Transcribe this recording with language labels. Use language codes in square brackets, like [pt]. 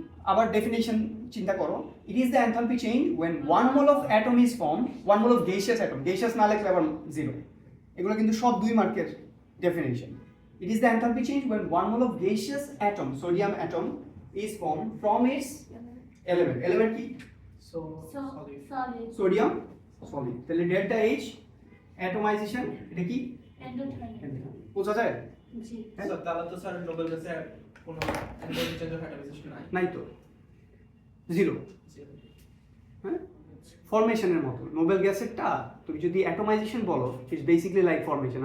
[bn] আবার ডেফিনেশন চিন্তা করো, [en] it is the enthalpy change when 1 mole of atom is formed, 1 mole of gaseous atom, gaseous [bn] না লিখলে আবার 0, এগুলো কিন্তু সব 2 মার্কের definition. [en] It is the enthalpy change when 1 mole of gaseous atom, sodium atom, is formed from its element কি? So Solid. [bn] Sodium solid. তাহলে delta H atomisation এটা কি [en] Endothermic. [bn] বোঝা যায়? জি। So তাহলে তো স্যার নোবেল গ্যাসের কোনো এনজাইম চেঞ্জ অফ অ্যাটমিজেশন নাই। নাই তো, জিরো। হ্যাঁ, ফরমেশনের মতো নোবেল গ্যাসেরটা তুমি যদি অ্যাটমাইজেশন বলো, [en] It's basically like formation.